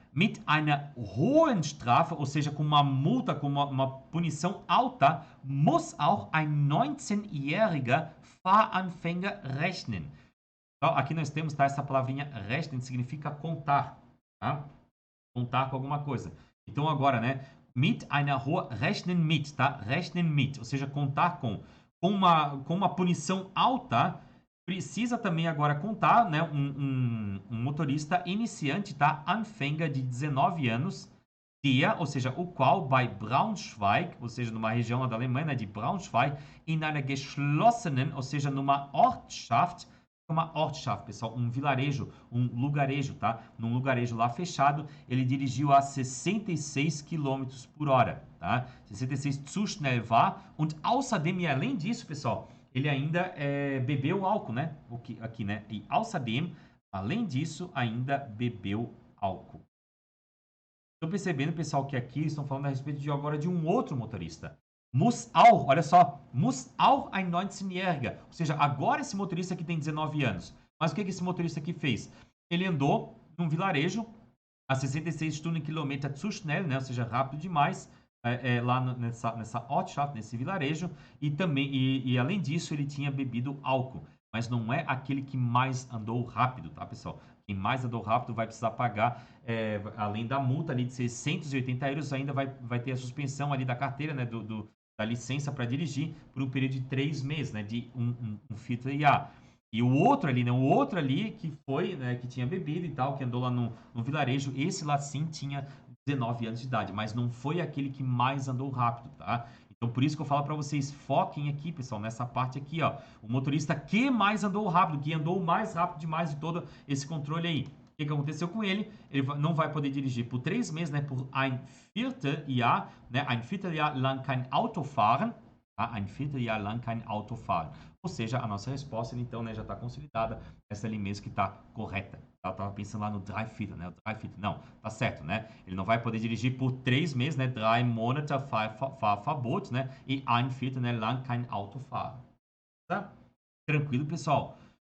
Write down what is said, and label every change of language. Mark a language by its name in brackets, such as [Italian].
[German] Mit einer hohen Strafe, [Portuguese] ou seja, com uma multa, com uma punição alta, [German] muss auch ein 19-jähriger Fahranfänger rechnen. [Portuguese] Então, aqui nós temos, tá, essa palavrinha rechnen, significa contar, tá? Contar com alguma coisa. Então, agora, né? [German] Mit einer hohen, rechnen mit, tá? Rechnen mit, [Portuguese] ou seja, contar com uma punição alta, precisa também agora contar, né, um motorista iniciante, tá? [German] Anfänger de 19 anos, der, [Portuguese] ou seja, o qual [German] bei Braunschweig, [Portuguese] ou seja, numa região lá da Alemanha, né, de Braunschweig, [German] in einer geschlossenen, [Portuguese] ou seja, numa Ortschaft, pessoal, um vilarejo, um lugarejo, tá? Num lugarejo lá fechado, ele dirigiu a 66 km por hora, tá? [German] 66 zu schnell war und außerdem, [Portuguese] e além disso, pessoal, ele ainda bebeu álcool, né? Aqui, né? E außerdem, além disso, ainda bebeu álcool. Estou percebendo, pessoal, que aqui estão falando a respeito de agora de um outro motorista. [German] Muss auch, [Portuguese] olha só, [German] muss auch ein 19-jähriger. [Portuguese] Ou seja, agora esse motorista aqui tem 19 anos. Mas o que esse motorista aqui fez? Ele andou num vilarejo a 66 [German] Stundenkilometer zu schnell, [Portuguese] né? Ou seja, rápido demais, lá nessa Ortschaft, nesse vilarejo. E também, e além disso, ele tinha bebido álcool. Mas não é aquele que mais andou rápido, tá, pessoal? Quem mais andou rápido vai precisar pagar, além da multa ali de 680 euros, ainda vai ter a suspensão ali da carteira, né, da licença para dirigir por um período de 3 meses, né, de um Vierteljahr. E o outro ali, né, que foi, né, que tinha bebido e tal, que andou lá no vilarejo, esse lá sim tinha 19 anos de idade, mas não foi aquele que mais andou rápido, tá? Então, por isso que eu falo para vocês, foquem aqui, pessoal, nessa parte aqui, ó. O motorista que mais andou rápido, que andou mais rápido demais de todo esse controle aí. O que aconteceu com ele? Ele não vai poder dirigir por 3 meses, né? Por [German] ein Vierteljahr, [Portuguese] né? [German] Ein Vierteljahr lang kein Auto fahren. [Portuguese] Tá? [German] Ein Vierteljahr lang kein Auto fahren. [Portuguese] Ou seja, a nossa resposta, então, né, já está consolidada. Essa ali mesmo que está correta. Eu estava pensando lá no [German] Dreiviertel, [Portuguese] né? O Dreiviertel, não, tá certo, né? Ele não vai poder dirigir por 3 meses, né? [German] 3 Monate Fahrverbot, né? E ein Viertel, né? Lang kein Auto fahren. [Portuguese] Tá? Tranquilo, pessoal?